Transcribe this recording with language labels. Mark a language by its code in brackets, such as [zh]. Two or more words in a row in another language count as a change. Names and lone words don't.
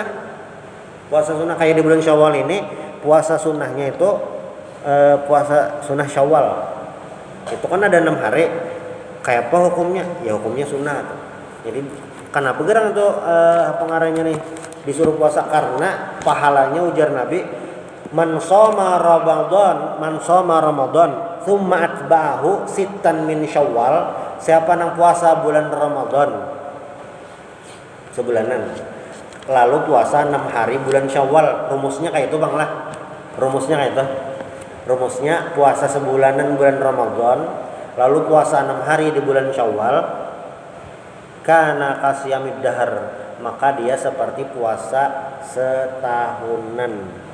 [bjn] Puasa sunnah kayak di bulan Syawal ini, puasa sunnahnya itu puasa sunnah Syawal. itu kan ada 6 hari. Kayak apa hukumnya? Ya hukumnya sunnah. Jadi kenapa gerang itu pengarangnya nih disuruh puasa? Karena pahalanya ujar Nabi, [ar] man shoma Ramadan thumma atba'ahu sittan min Syawal, [bjn] siapa yang puasa bulan Ramadan sebulanan lalu puasa 6 hari bulan Syawal, rumusnya kayak itu Bang lah. Rumusnya puasa sebulanan bulan Ramadan lalu puasa 6 hari di bulan Syawal, [ar] kana kasiyamid dahar, [bjn] maka dia seperti puasa setahunan.